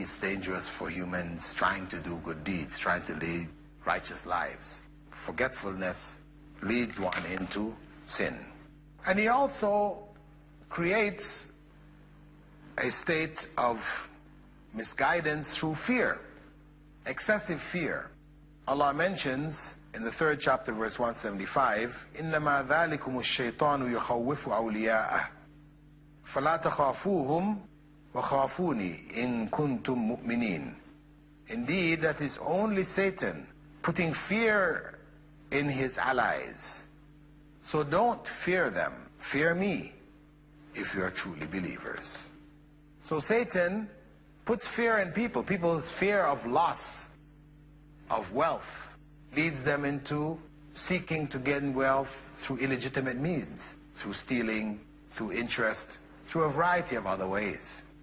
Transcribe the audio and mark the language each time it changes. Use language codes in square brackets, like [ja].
[en] It's dangerous for humans trying to do good deeds, trying to lead righteous lives. Forgetfulness leads one into sin. And he also creates a state of misguidance through fear, excessive fear. Allah mentions in the 3rd chapter, verse 175, [ar] إِنَّمَا ذَلِكُمُ الشَّيْطَانُ يُخَوِّفُ أَوْلِيَاءَهُ فَلَا تَخَافُوهُمْ وَخَافُونِي إِن كُنْتُم مُؤْمِنِينَ. [en] Indeed, that is only Satan putting fear in his allies. So don't fear them. Fear me if you are truly believers. So Satan puts fear in people. People's fear of loss, of wealth, leads them into seeking to gain wealth through illegitimate means, through stealing, through interest, through a variety of other ways.